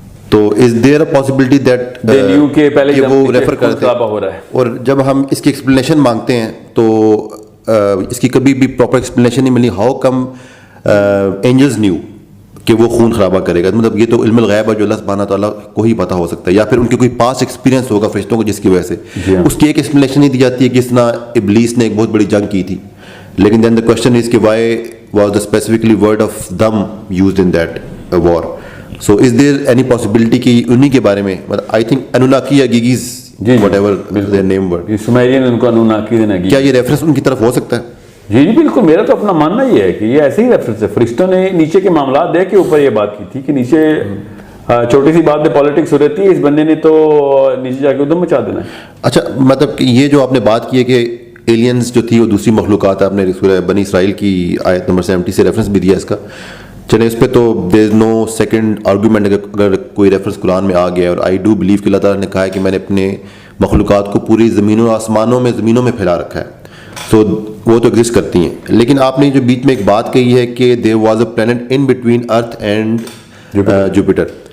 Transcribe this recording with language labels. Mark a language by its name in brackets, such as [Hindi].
[Urdu] تو [English] is there a possibility that [Urdu] وہ refer کرتے ہیں, اور جب ہم اس کی ایکسپلینیشن مانگتے ہیں تو اس کی کبھی بھی پراپر ایکسپلینیشن نہیں ملی. [English] how come angels knew [Urdu] کہ وہ خون خرابہ کرے گا؟ مطلب یہ تو علم الغیب ہے جو اللہ سبحانہ تعالیٰ کو ہی پتہ ہو سکتا ہے, یا پھر ان کی کوئی پاس ایکسپیرینس ہوگا فرشتوں کو جس کی وجہ سے اس کی ایک ایکسپلینیشن نہیں دی جاتی ہے کہ اس طرح ابلیس نے ایک بہت بڑی جنگ کی تھی. لیکن [English] then the question is [Urdu] کہ [English] Why was the specifically word of them used in that war. So is there any possibility [Urdu] کہ انہی کے بارے میں [English] I think Anunnaki [Urdu] یا [English] Igigi whatever their name word, [Urdu] سمیرین ان کو انوناکی دینا, کیا یہ ریفرنس ان کی طرف ہو سکتا ہے؟ جی بالکل, میرا تو اپنا ماننا یہ ہے کہ یہ ایسے ہی ریفرنس ہے. فرشتوں نے نیچے کے معاملات دیکھ کے اوپر یہ بات کی تھی کہ نیچے چھوٹی سی بات میں پالیٹکس ہو رہتی ہے, اس بندے نے تو نیچے جا کے ادھم مچا دینا ہے. اچھا, مطلب کہ یہ جو آپ نے بات کی ہے کہ ایلینز جو تھی وہ دوسری مخلوقات ہے, آپ نے سورہ بنی اسرائیل کی آیت نمبر 70 سے ریفرنس بھی دیا اس کا. چلیں اس پہ تو [English] There is no second argument. [Urdu] اگر کوئی ریفرنس قرآن میں آ گیا, اور [English] I do believe [Urdu] کہ اللہ تعالیٰ نے کہا ہے کہ میں نے اپنے مخلوقات کو پوری زمینوں آسمانوں میں پھیلا رکھا ہے, تو وہ تو ایگزسٹ کرتی ہیں. لیکن آپ نے جو بیچ میں ایک بات کہی ہے کہ [English] There was a planet in between Earth and Jupiter.